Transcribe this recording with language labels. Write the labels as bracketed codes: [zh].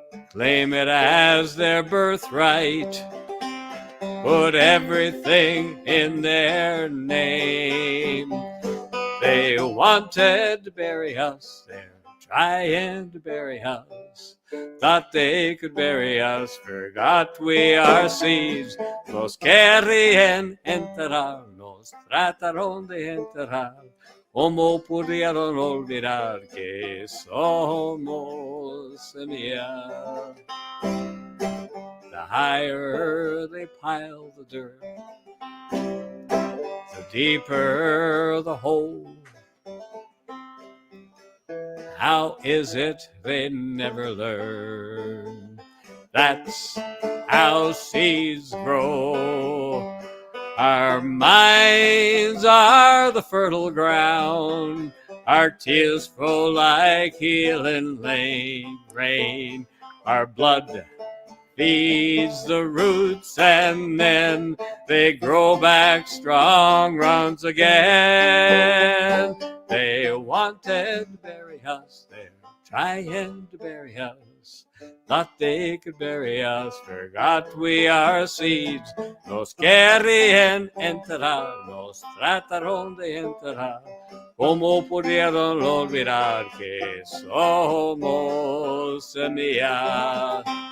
[en] Claim it as their birthright. Put everything in their name. They wanted to bury us. They're trying to bury us. Thought they could bury us, forgot we are seeds. [es] Nos querían enterrarnos, trataron de enterrar. ¿Cómo pudieron olvidar que somos semilla? [en] The higher they pile the dirt, the deeper the hole. How is it they never learn? That's how seeds grow. Our minds are the fertile ground. Our tears flow like healing rain. Our blood feeds the roots, and then they grow back strong once again. They wanted to bury us, they're trying to bury us. Thought they could bury us, forgot we are seeds. [es] Nos querían enterrar, nos trataron de enterrar. ¿Cómo pudieron olvidar que somos semilla?